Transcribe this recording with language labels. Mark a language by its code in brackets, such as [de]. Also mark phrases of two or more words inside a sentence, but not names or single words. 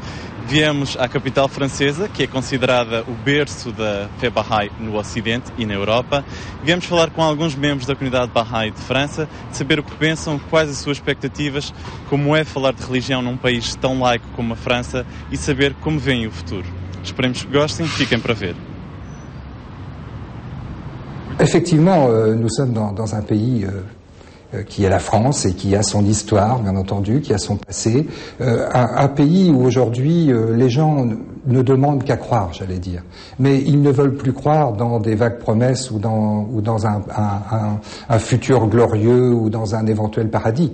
[pt] Viemos à capital francesa, que é considerada o berço da fé Bahá'í no Ocidente e na Europa. Viemos falar com alguns membros da comunidade Bahá'í de França, de saber o que pensam, quais as suas expectativas, como é falar de religião num país tão laico como a França e saber como veem o futuro. Esperemos que gostem, fiquem para ver. [fr] Effectivement, nous sommes dans un pays qui est la France et qui a son histoire, bien entendu, qui a son passé. Un pays où aujourd'hui les gens ne demandent qu'à croire, j'allais dire. Mais ils ne veulent plus croire dans des vagues promesses ou dans un futur glorieux ou dans un éventuel paradis.